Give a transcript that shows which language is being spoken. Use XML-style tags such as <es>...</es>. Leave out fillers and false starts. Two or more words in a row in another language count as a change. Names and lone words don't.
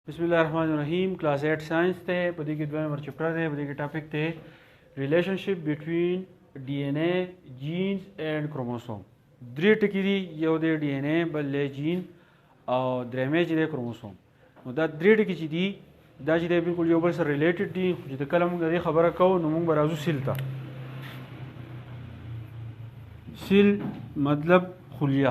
<ar>بسم الله الرحمن الرحیم</ar> <ps>کلاس 8 ساينس ته په دې کې دوه نمبر چپټر دی. په دې کې ټاپک ته</ps> <en>relationship between DNA genes and chromosome.</en> <ps>درې ټکي دي، یو دی ډي ان اے، بل دی جین او درېمې چې دی کروموسوم. نو دا درې ټکي چې دي دا چې دی بالکل یو بل سره ریلیټډ دي. خو چې کله موږ د دې خبره کوو نو موږ به راځو سیل ته. سیل مطلب خلیه.</ps>